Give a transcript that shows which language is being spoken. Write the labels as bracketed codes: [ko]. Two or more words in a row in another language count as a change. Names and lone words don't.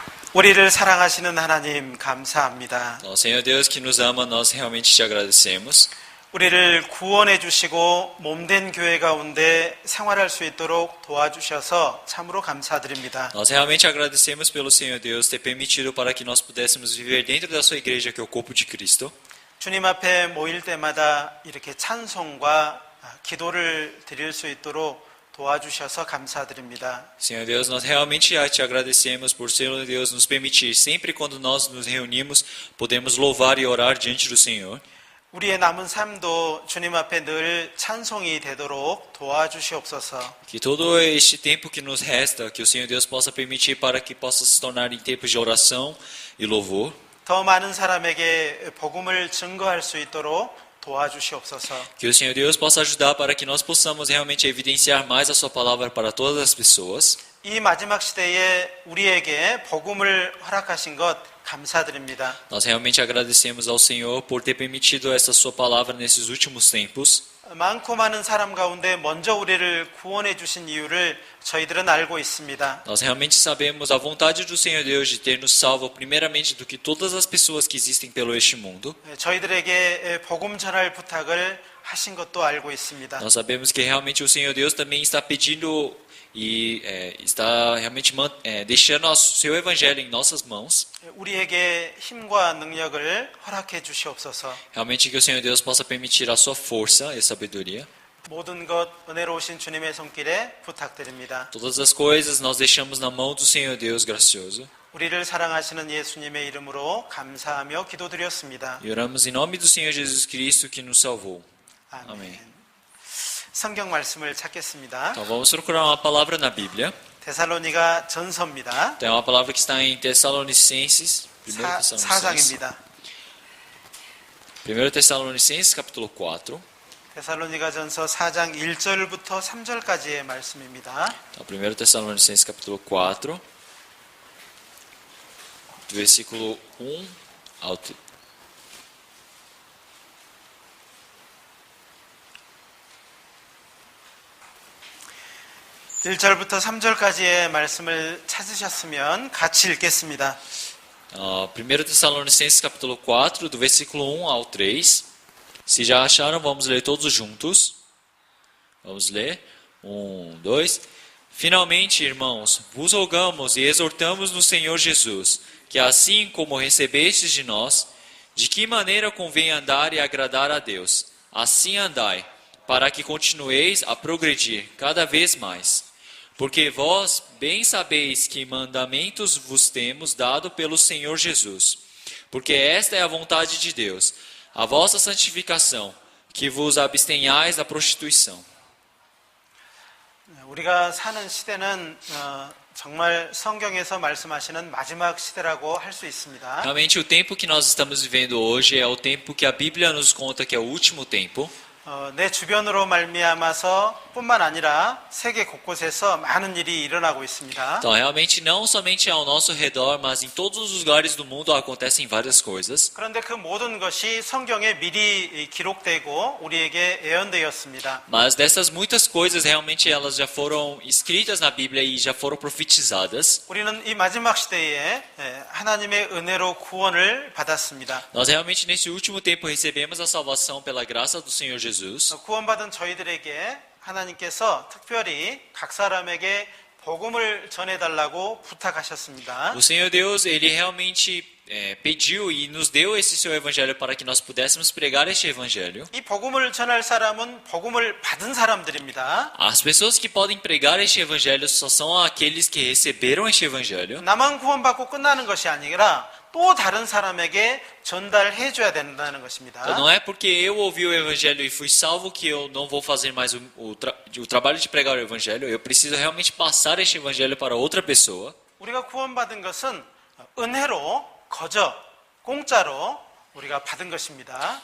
[ko] 우리를 사랑하시는 하나님 감사합니다. [pt] Senhor Deus que nos ama, nós realmente te agradecemos. [ko] 우리를 구원해 주시고 몸된 교회 가운데 생활할 수 있도록 도와주셔서 참으로 감사드립니다. [pt] Nós realmente agradecemos pelo Senhor Deus ter permitido para que nós pudéssemos viver dentro da sua igreja, que é o corpo de Cristo. [ko] 주님 앞에 모일 때마다 이렇게 찬송과 기도를 드릴 수 있도록 도와주셔서 감사드립니다. [pt] Senhor Deus, nós realmente te agradecemos por Senhor Deus nos permitir, sempre quando nós nos reunimos, podemos louvar e orar diante do Senhor. [ko] 우리의 남은 삶도 주님 앞에 늘 찬송이 되도록 도와주시옵소서. [pt] Que todo este tempo que nos resta, que o Senhor Deus possa permitir para que possa se tornar em tempos de oração e louvor. [ko] 더 많은 사람에게 복음을 증거할 수 있도록 도와주시옵소서. [pt] Que o Senhor Deus possa ajudar para que nós possamos realmente evidenciar mais a sua palavra para todas as pessoas. [ko] 이 마지막 시대에 우리에게 복음을 허락하신 것 감사드립니다. [pt] Nós realmente agradecemos ao Senhor por ter permitido essa sua palavra nesses últimos tempos. [ko] 많고 많은 사람 가운데 먼저 우리를 구원해 주신 이유를 저희들은 알고 있습니다. [pt] Nós realmente sabemos a vontade do Senhor Deus de ter nos salvo primeiramente do que todas as pessoas que existem pelo este mundo. [ko] 저희들에게 복음 전할 부탁을 하신 것도 알고 있습니다. [pt] Nós sabemos que realmente o Senhor Deus também está pedindo e está realmente deixando o seu evangelho em nossas mãos. [ko] 우리에게 힘과 능력을 허락해 주시옵소서. [pt] Realmente que o Senhor Deus possa permitir a sua força e sabedoria. [ko] 모든 것 은혜로우신 주님의 손길에 부탁드립니다. [pt] Todas as coisas nós deixamos na mão do Senhor Deus gracioso. [ko] 우리를 사랑하시는 예수님의 이름으로 감사하며 기도드렸습니다. [pt] E oramos em nome do Senhor Jesus Cristo que nos salvou. [ko] 아멘. [pt] Amém. [ko] 성경 말씀을 찾겠습니다. [pt] Então vamos procurar uma palavra na Bíblia. [ko] 데살로니가 전서입니다. [pt] Tem uma palavra que está em Tessalonicenses, 1 Tessalonicenses. [ko] 4장입니다. [pt] 1 Tessalonicenses capítulo 4. [ko] 데살로니가 전서 4장 1절부터 3절까지의 말씀입니다. [pt] Então, 1 Tessalonicenses capítulo 4, do versículo 1 ao 3. [ko] 1절부터 3절까지의 말씀을 찾으셨으면 같이 읽겠습니다. [pt] 1 Tessalonicenses capítulo 4, do versículo 1 ao 3. Se já acharam, vamos ler todos juntos. Vamos ler. 1, 2. Finalmente, irmãos, vos rogamos e exortamos no Senhor Jesus, que assim como recebestes de nós, de que maneira convém andar e agradar a Deus, assim andai, para que continueis a progredir cada vez mais. Porque vós bem sabeis que mandamentos vos temos dado pelo Senhor Jesus. Porque esta é a vontade de Deus, a vossa santificação, que vos abstenhais da prostituição. [ko] 우리가 사는 시대는 정말 성경에서 말씀하시는 마지막 시대라고 할 수 있습니다. [pt] Realmente o tempo que nós estamos vivendo hoje é o tempo que a Bíblia nos conta que é o último tempo. [ko] 내 주변으로 말미암아서 뿐만 아니라 세계 곳곳에서 많은 일이 일어나고 있습니다. [pt] Então, realmente não somente ao nosso redor, mas em todos os lugares do mundo acontecem várias coisas. [ko] 그런데 그 모든 것이 성경에 미리 기록되고 우리에게 예언되었습니다. [pt] Mas dessas muitas coisas, realmente elas já foram escritas na Bíblia e já foram profetizadas. [ko] 우리는 이 마지막 시대에 하나님의 은혜로 구원을 받았습니다. [pt] Nós realmente nesse último tempo recebemos a salvação pela graça do Senhor Jesus. [ko] 구원받은 저희들에게 하나님께서 특별히 각 사람에게 복음을 전해달라고 부탁하셨습니다. [pt] O Senhor Deus, Ele realmente pediu e nos deu esse seu evangelho para que nós pudéssemos pregar este evangelho. [ko] 이 복음을 전할 사람은 복음을 받은 사람들입니다. [pt] As pessoas que podem pregar este evangelho só são aqueles que receberam este evangelho. [ko] 나만 구원받고 끝나는 것이 아니라 또 다른 사람에게 전달해 줘야 된다는 것입니다. [pt] Então, não é porque eu ouvi o evangelho e fui salvo que eu não vou fazer mais o trabalho de pregar o evangelho. Eu preciso realmente passar este evangelho para outra pessoa. [ko] 우리가 구원받은 것은 은혜로 거저 공짜로 우리가 받은 것입니다.